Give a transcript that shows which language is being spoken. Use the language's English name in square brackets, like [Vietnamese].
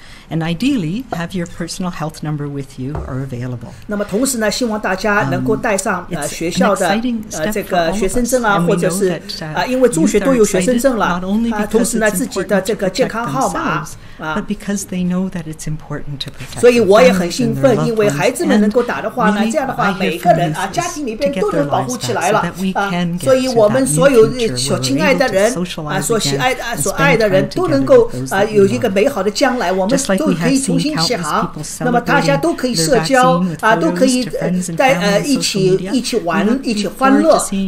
[English] And ideally, have your personal health number with you or available. [Chinese] 那么同时呢，希望大家能够带上学校的这个学生证或者是因为中学都有学生证了同时呢自己的这个健康号码 [English] but because they know that it's important to protect. [Chinese] 所以我也很兴奋，因为孩子们能够打的话呢，这样的话每个人家庭里边都能保护起来了所以我们所有所亲爱的人所爱的人都能够有一个美好的将来，我们都可以重新起航，那么大家都可以社交都可以在一起玩一起欢乐